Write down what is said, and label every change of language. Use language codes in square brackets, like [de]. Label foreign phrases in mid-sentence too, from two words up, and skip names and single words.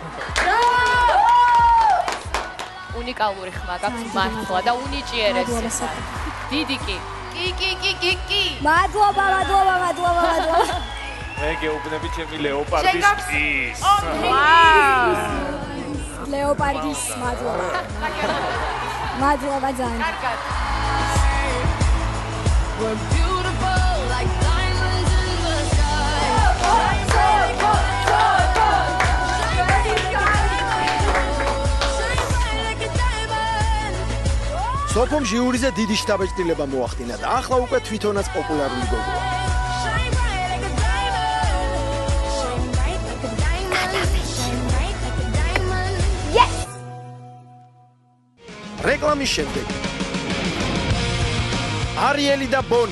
[ka] უნიკალური ხმა გაქვს მართლა და უნიჭიერესი. დიდი კი. კი. მადლობა. მე გეუბნები ჩემი ლეოპარდის ის. ლეოპარდის მადლობა ძალიან. კარგად. [en] We're beautiful like diamonds in the sky. [ka] სოფომ ჟიურიზე დიდი შთაბეჭდილება მოახდინა და ახლა უკვე თვითონაც პოპულარული გოგოა. რეკლამის შემდეგ არიელი და ბონი.